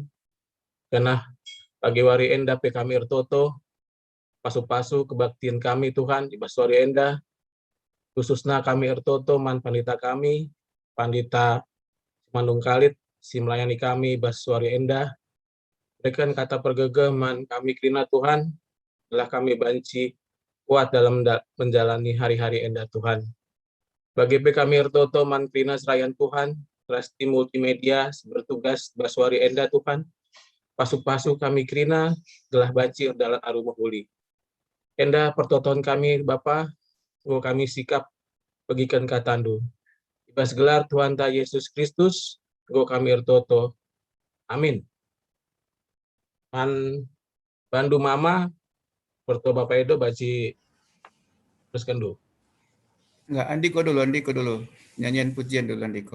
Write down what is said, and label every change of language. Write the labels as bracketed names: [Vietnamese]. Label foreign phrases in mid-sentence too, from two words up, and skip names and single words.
[Batak Karo] karena pagi wari enda pe kami ertoto, pasu-pasu kebaktian kami Tuhan, ibas wari enda, khususnya kami ertoto man pandita kami, pandita Mandung Kalit, si melayani kami ibas wari enda, berikan kata pergegeh man kami krina Tuhan, telah kami banci [Indonesian] kuat dalam menjalani hari-hari [Batak Karo] enda Tuhan. Bagi kami ertoto man krina serayan Tuhan, Trasti Multimedia bertugas baswari enda Tuhan, pasu-pasu kami krina gelah banci dalam arumah uli. Enda pertoton kami Bapa, kami sikap bagikan katandu. Ibas gelar Tuhan ta Yesus Kristus, kami ertoto. Amin. Man bandu mama, perto Bapak Edo baci teruskan dulu. [Indonesian] Enggak, Andiko dulu. Nyanyian pujian dulu Andiko.